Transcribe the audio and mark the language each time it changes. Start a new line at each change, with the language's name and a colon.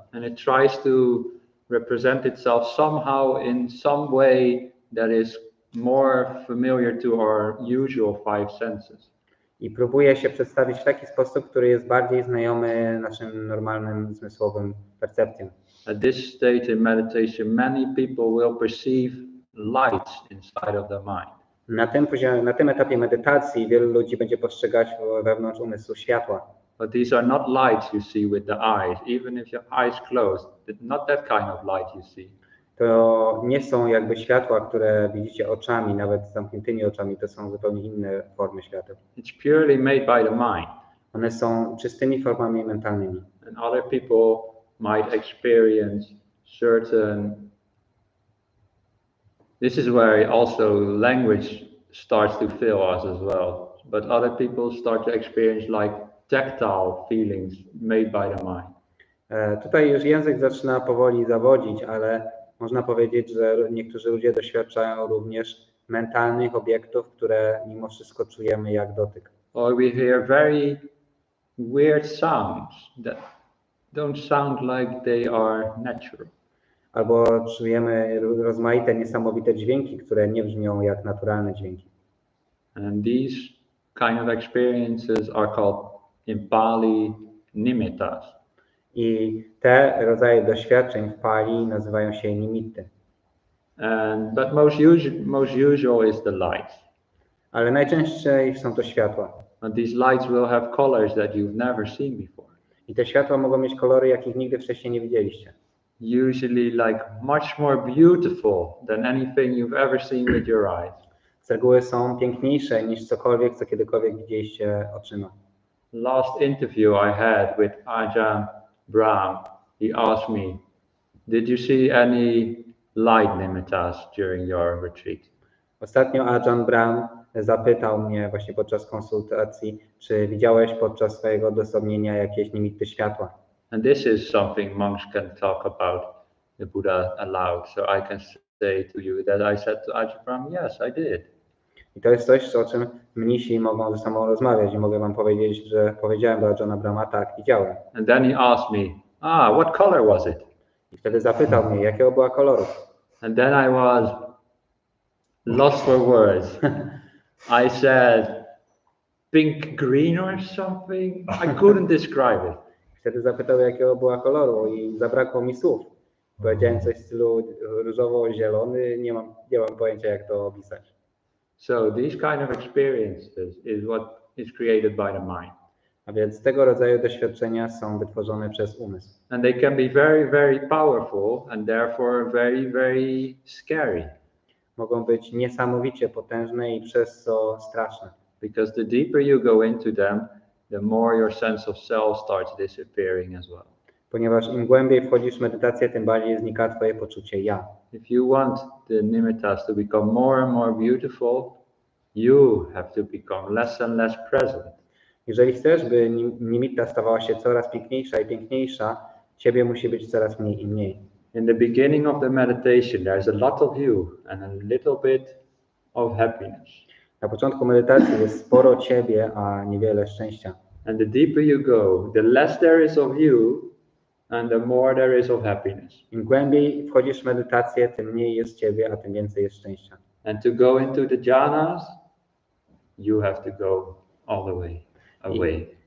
English: And it tries to represent itself somehow in some way that is more familiar to our usual 5 senses.
Polish: I próbuje się przedstawić w taki sposób, który jest bardziej znajomy naszym normalnym zmysłowym percepcjom.
English: At this stage in meditation, many people will perceive lights inside of the mind.
Polish: Na tym etapie medytacji wielu ludzi będzie postrzegać wewnątrz umysłu światła.
English: But these are not lights you see with the eyes, even if your eyes closed. Not that kind of light you see.
Polish: To nie są jakby światła, które widzicie oczami, nawet z zamkniętymi oczami, to są zupełnie inne formy świateł.
English: It's purely made by the mind.
Polish: One są czystymi formami mentalnymi.
English: And other people might experience certain. This is where also language starts to fail us as well. But other people start to experience like tactile feelings made by the mind.
Polish: Tutaj już język zaczyna powoli zawodzić, ale można powiedzieć, że niektórzy ludzie doświadczają również mentalnych obiektów, które mimo wszystko czujemy jak dotyk.
English: Or we hear very weird sounds that don't sound like they are natural.
Polish: Albo czujemy rozmaite, niesamowite dźwięki, które nie brzmią jak naturalne dźwięki.
English: And these kind of experiences are called in Pali nimittas.
Polish: I te rodzaje doświadczeń w Pali nazywają się nimitty.
English: But most usual is the light.
Polish: Ale najczęściej są to światła.
English: And these lights will have colors that you've never seen before.
Polish: I te światła mogą mieć kolory, jakich nigdy wcześniej nie widzieliście.
English: Usually like much more beautiful than anything you've ever seen with your eyes.
Polish: Z reguły są piękniejsze niż cokolwiek, co kiedykolwiek widzieliście oczyma.
English: Last interview I had with Ajahn Brahm, he asked me, did you see any light nimittas during your retreat?
Polish: Ostatnio Ajahn Brahm zapytał mnie właśnie podczas konsultacji, czy widziałeś podczas swojego odosobnienia jakieś nimitty światła.
English: And this is something monks can talk about the Buddha allowed. So I can say to you that I said to Ajahn, yes, I did.
Polish: I to jest coś, o czym mnisi mogą ze sobą rozmawiać i mogę wam powiedzieć, że powiedziałem do Ajahna Brahma, tak, widziałem.
English: And then he asked me, what color was it?
Polish: I wtedy zapytał mnie, jakiego była koloru.
English: And then I was lost for words. I said, pink green or something. I couldn't describe it.
Polish: Wtedy zapytał, jakiego była koloru i zabrakło mi słów. Powiedziałem coś w stylu różowo-zielony, nie mam pojęcia, jak to opisać.
English: So these kind of experiences is what is created by the mind.
Polish: A więc tego rodzaju doświadczenia są wytworzone przez umysł.
English: And they can be very, very powerful and therefore very, very scary.
Polish: Mogą być niesamowicie potężne i przez co straszne.
English: Because the deeper you go into them, the more your sense of self starts disappearing as well.
Polish: Ponieważ im głębiej wchodzisz w medytację, tym bardziej znika twoje poczucie ja.
English: If you want the nimittas to become more and more beautiful, you have to become less and less present.
Polish: Jeżeli chcesz, by nimitta stawała się coraz piękniejsza i piękniejsza, ciebie musi być coraz mniej i mniej.
English: In the beginning of the meditation, there's a lot of you and a little bit of happiness.
Polish: Na początku medytacji jest sporo ciebie, a niewiele szczęścia.
English: And the deeper you go, the less there is of you and the more there is of happiness.
Polish: Im głębiej wchodzisz w medytację, tym mniej jest ciebie, a tym więcej jest szczęścia.
English: And to go into the jhanas, you have to go all the way away.